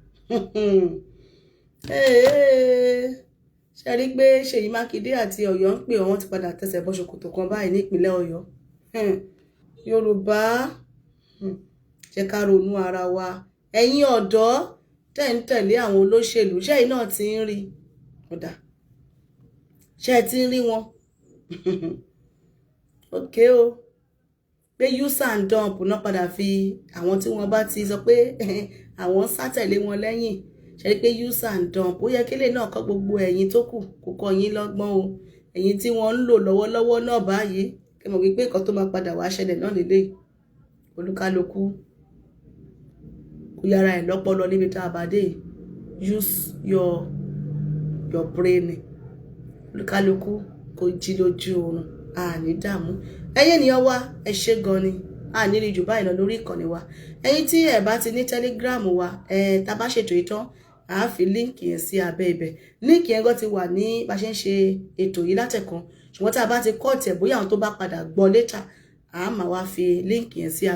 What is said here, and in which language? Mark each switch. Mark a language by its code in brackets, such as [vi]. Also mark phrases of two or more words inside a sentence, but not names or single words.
[yo] ṣe rí pé Ṣèyí Mákindé àti Ọ̀yọ́ ń pè wọ́n ti padà tẹsẹ̀ bọ́ ṣòkòtò kan báyìí nípínlẹ̀ Ọ̀yọ́ Yorùbá jẹ́ ká ronú ara wa ẹ̀yin ọ̀dọ́ tẹ́ ń tẹ̀lé àwọn olóṣèlú ṣẹ́yìn náà ti ń rí ọ̀dà ṣe ti ń rí wọn òkè o pé [en] use and dump [yo] náà padà fi àwọn tí wọ́n bá ti sọ pé àwọn sátẹ̀lé wọn lẹ́yìn ṣe pé [en] use and dump [yo] ó yẹ kílé náà kọ́ gbogbo ẹ̀yin tó kù kò kọ́ yín lọ́gbọ́n o ẹ̀yin tí wọ́n ń lò lọ́wọ́lọ́wọ́ náà báyìí kẹ́ mọ̀ wípé nǹkan tó máa padà wá ṣẹlẹ̀ náà lélẹ̀ olúkálùkù kò yára ẹ̀ lọ́pọlọ níbi tá a bá dé [en] use your brain [yo] olúkálùkù kò jí lójú oorun àní dààmú ẹ̀yin ènìyàn wa ẹ ṣé gan ni àní rí jù báyìí lọ lórí ìkànnì wa ẹ̀yin tí ẹ bá ti ní Telegram wa tá bá ṣètò ìtàn a fi líǹkì yẹn sí abẹ́ ibẹ̀ líǹkì yẹn gan ti wà ní bá ṣe ń ṣe ètò yìí látẹ̀kan ṣùgbọ́n tá a bá ti kọ́ọ̀tì ẹ̀ bóyá àwọn tó bá padà gbọ́ létà a máa wá fi líǹkì yẹn sí